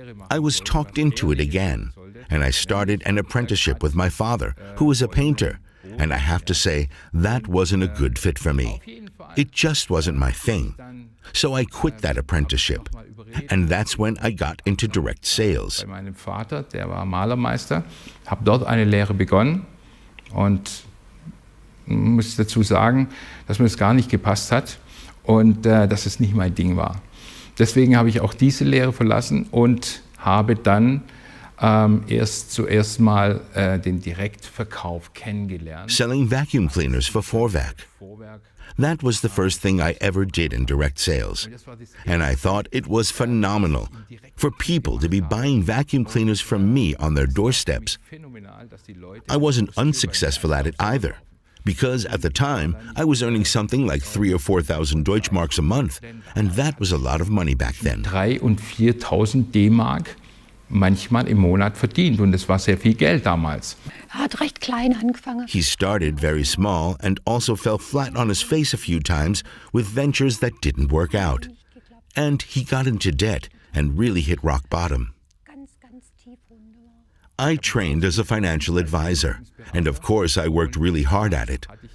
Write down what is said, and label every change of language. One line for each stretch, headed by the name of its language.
English: I was talked into it again, and I started an apprenticeship with my father, who was a painter, and I have to say, that wasn't a good fit for me. It just wasn't my thing. So I quit that apprenticeship, and that's when I got into direct sales.
German: Bei meinem Vater, der war Malermeister, habe dort eine Lehre begonnen und muss dazu sagen, dass mir das gar nicht gepasst hat und dass es nicht mein Ding war. Deswegen habe ich auch diese Lehre verlassen und habe dann zuerst mal den Direktverkauf kennengelernt.
English: Selling vacuum cleaners for Vorwerk. That was the first thing I ever did in direct sales. And I thought it was phenomenal for people to be buying vacuum cleaners from me on their doorsteps. I wasn't unsuccessful at it either, because at the time I was earning something like 3,000 or 4,000 Deutschmarks a month, and that was a lot of money back then.
German: 3.000 und 4.000 D-Mark manchmal im Monat verdient, und das war sehr viel Geld damals. Hat recht klein angefangen.
English: He started very small and also fell flat on his face a few times with ventures that didn't work out. And he got into debt and really hit rock bottom. I trained as a financial advisor, and of course I worked really hard at it.